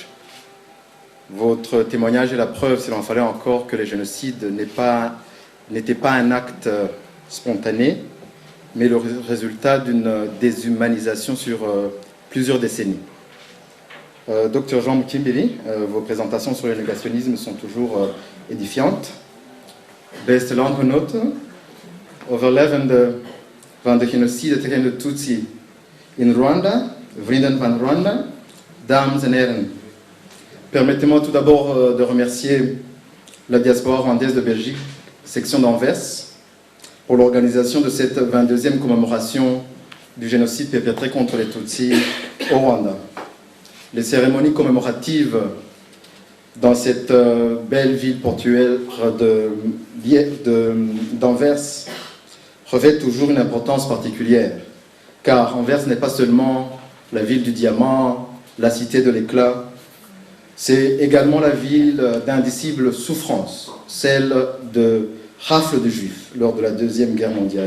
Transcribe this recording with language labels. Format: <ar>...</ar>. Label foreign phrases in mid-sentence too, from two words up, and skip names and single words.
<fr>Votre témoignage est la preuve, s'il en fallait encore, que le génocide n'était pas un acte spontané, mais le résultat d'une déshumanisation sur plusieurs décennies. Dr Jean Mukimbili, vos présentations sur le négationnisme sont toujours édifiantes.</fr> <nl>Beste landgenoten, overlevende van de genocide tegen de Tutsi in Rwanda, vrienden van Rwanda, dames et heren.</nl> <fr>Permettez-moi tout d'abord de remercier la diaspora rwandaise de Belgique, section d'Anvers, pour l'organisation de cette 22e commémoration du génocide perpétré contre les Tutsis au Rwanda. Les cérémonies commémoratives dans cette belle ville portuaire d'Anvers revêtent toujours une importance particulière, car Anvers n'est pas seulement la ville du diamant, la cité de l'éclat, c'est également la ville d'indicible souffrance, celle de rafles de juifs lors de la Deuxième Guerre mondiale.</fr>